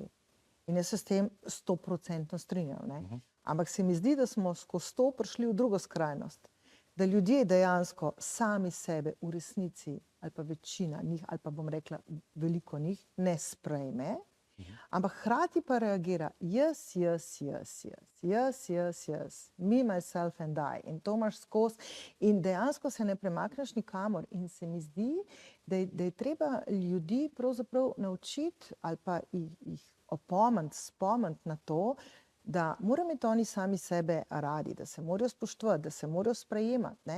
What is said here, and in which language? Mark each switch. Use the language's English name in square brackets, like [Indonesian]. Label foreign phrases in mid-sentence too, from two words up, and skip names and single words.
[Slovenian] In jaz se s tem 100% strinjam. Ampak se mi zdi, da smo skozi to prišli v drugo skrajnost. Da ljudje dejansko sami sebe v resnici, ali pa večina njih, ali pa bom rekla veliko njih, ne sprejme, ampak hkrati pa reagira jaz, [English] me, myself and I. [Slovenian] In to imaš skozi in dejansko se ne premakneš nikamor. In se mi zdi, da je treba ljudi pravzaprav naučiti ali pa jih opomniti, spomniti na to, da morajo imeti oni sami sebe radi, da se morajo spoštovati, da se morajo sprejemati, ne?